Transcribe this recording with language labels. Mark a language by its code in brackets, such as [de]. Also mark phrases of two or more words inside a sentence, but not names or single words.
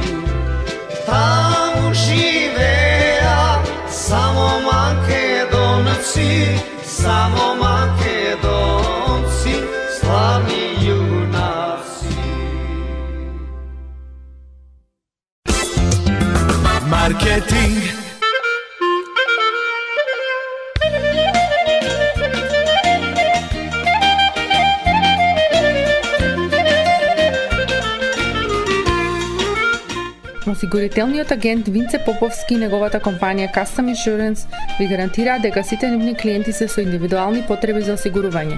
[mk] Тамо живеа само Македонци, само Македонци, славни јунаци. Marketing. Осигурителниот агент Винце Поповски и неговата компанија Custom Insurance ви гарантираат дека сите нивни клиенти се со индивидуални потреби за осигурување.